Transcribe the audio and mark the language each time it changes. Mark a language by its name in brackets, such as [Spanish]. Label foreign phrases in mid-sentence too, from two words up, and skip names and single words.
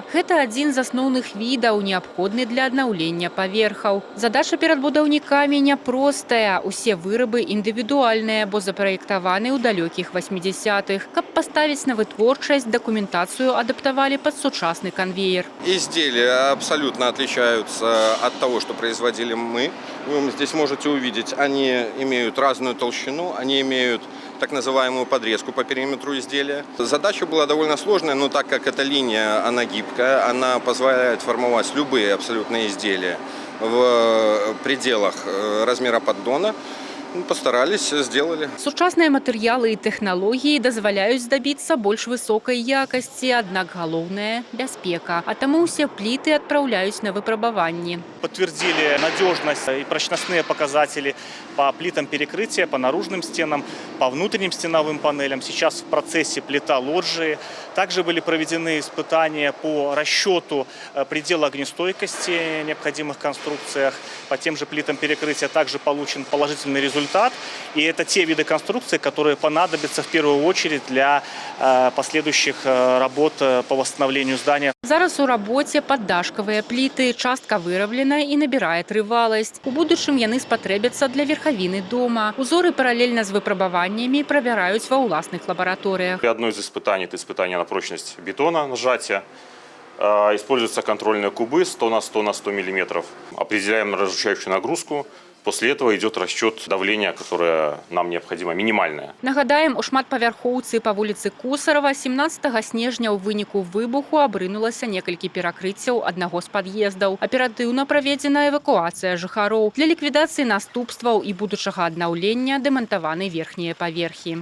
[Belarusian] Гэта адзін з асноўных відаў, неабходны для аднаўлення паверхаў. Задача перад будаўнікамі няпростая. Усе вырабы індывідуальныя, бо запраектаваны ў далёкіх 80-х. Каб паставіць на вытворчасць, дакументацыю адаптавалі пад сучасны канвеер. [Russian] Изделия абсолютно отличаются от того, что производили мы. Вы здесь можете увидеть, они имеют разную толщину, они имеют так называемую подрезку по периметру изделия. Задача была довольно сложная, но так как эта линия, она гибкая, она позволяет формовать любые абсолютно изделия в пределах размера поддона. Постарались, сделали. [Belarusian] Сучасныя матэрыялы і тэхналогіі дазваляюць здабіцца больш высокай якасці, аднак галоўнае – бяспека. А таму ўсе пліты адпраўляюць на выпрабаванні. [Russian] Подтвердили надежность и прочностные показатели по плитам перекрытия, по наружным стенам, по внутренним стеновым панелям. Сейчас в процессе плита лоджии. Также были проведены испытания по расчету предела огнестойкости в необходимых конструкциях. По тем же плитам перекрытия также получен положительный результат. И это те виды конструкций, которые понадобятся в первую очередь для последующих работ по восстановлению здания. [Belarusian] Зараз у работе паддашкавыя пліты, частка выраблена і набірае трываласць. У будучым яны спатрэбяцца для верхавіны дома. Узоры параллельно з выпрабаваннями правяраюць ва ўласных лабараторыях. [Russian] Одно из испытаний – это испытание на прочность бетона, нажатия. Используются контрольные кубы 100 на 100 на 100 мм. Определяем разрушающую нагрузку. После этого идет расчет давления, которое нам необходимо, минимальное. [Belarusian] Нагадаем, у шматпавярхоўцы па вуліцы Косарава 17 снежня ў выніку выбуху абрынулася некалькі перакрыццяў аднаго з пад'ездаў. Аператыўна праведзена эвакуацыя жыхароў. Для ліквідацыі наступстваў і будучага аднаўлення дэмантаваны верхнія паверхі.